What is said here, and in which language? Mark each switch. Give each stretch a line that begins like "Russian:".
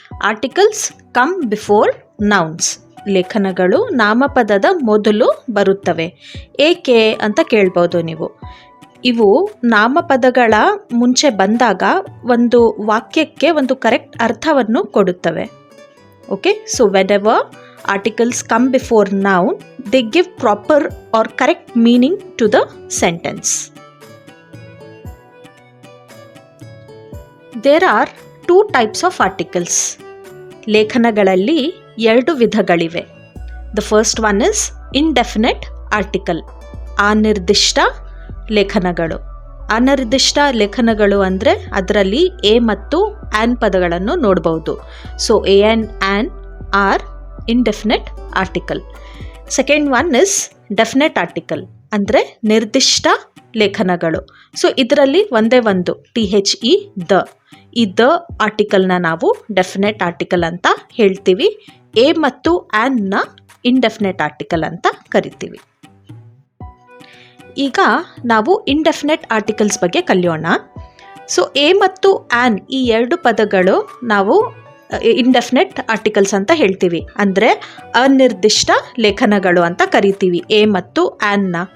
English: Articles come before nouns.
Kannada: ಲೇಖನಗಳು ನಾಮಪದದ ಮೊದಲು ಬರುತ್ತವೆ. ಏಕೆ ಅಂತ ಕೇಳ್ಬೋದು ನೀವು. ಇವು ನಾಮಪದಗಳ ಮುಂಚೆ ಬಂದಾಗ ಒಂದು ವಾಕ್ಯಕ್ಕೆ ಒಂದು ಕರೆಕ್ಟ್ ಅರ್ಥವನ್ನು ಕೊಡುತ್ತವೆ.
English: Okay, so whenever articles come before noun, they give proper or correct meaning to the sentence. There are two types of articles.
Kannada: ಲೇಖನಗಳಲ್ಲಿ ಎರಡು ವಿಧಗಳಿವೆ.
English: The first one is indefinite article.
Kannada: ಅನಿರ್ದಿಷ್ಟ ಲೇಖನಗಳು. ಅನಿರ್ದಿಷ್ಟ ಲೇಖನಗಳು ಅಂದರೆ ಅದರಲ್ಲಿ ಎ ಮತ್ತು ಆ್ಯನ್ ಪದಗಳನ್ನು ನೋಡಬಹುದು.
English: So a and an are indefinite article. Second one is definite article,
Kannada: ಅಂದರೆ ನಿರ್ದಿಷ್ಟ ಲೇಖನಗಳು. ಸೊ ಇದರಲ್ಲಿ ಒಂದೇ ಒಂದು THE ದ. ಈ ದ ಆರ್ಟಿಕಲ್ನ ನಾವು ಡೆಫಿನೆಟ್ ಆರ್ಟಿಕಲ್ ಅಂತ ಹೇಳ್ತೀವಿ. ಎ ಮತ್ತು ಆ್ಯನ್ನ ಇಂಡೆಫಿನೆಟ್ ಆರ್ಟಿಕಲ್ ಅಂತ ಕರಿತೀವಿ. ಈಗ ನಾವು ಇಂಡೆಫಿನೆಟ್ ಆರ್ಟಿಕಲ್ಸ್ ಬಗ್ಗೆ ಕಲಿಯೋಣ. ಸೊ ಎ ಮತ್ತು ಆ್ಯನ್ ಈ ಎರಡು ಪದಗಳು ನಾವು ಇಂಡೆಫಿನೆಟ್ ಆರ್ಟಿಕಲ್ಸ್ ಅಂತ ಹೇಳ್ತೀವಿ, ಅಂದರೆ ಅನಿರ್ದಿಷ್ಟ ಲೇಖನಗಳು ಅಂತ ಕರಿತೀವಿ ಎ ಮತ್ತು ಆ್ಯನ್ನ.